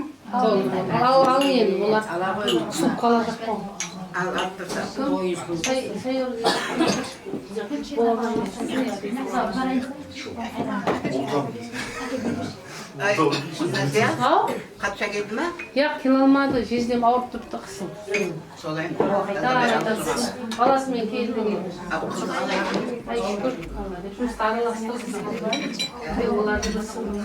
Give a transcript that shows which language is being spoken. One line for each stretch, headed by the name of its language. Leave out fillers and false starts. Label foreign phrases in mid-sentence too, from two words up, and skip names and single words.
Kazakh: Al енді, олар түсіп қаладық қой. Al attırsa. Nazия, қатша келді ма? Яқ, келе алмады, жездем ауырып тұрды қысым. Солай ма? Баласымен келді келді. Қызым қалай? Ай, шүкір. Жұмысты араластырды. Оларды білсін.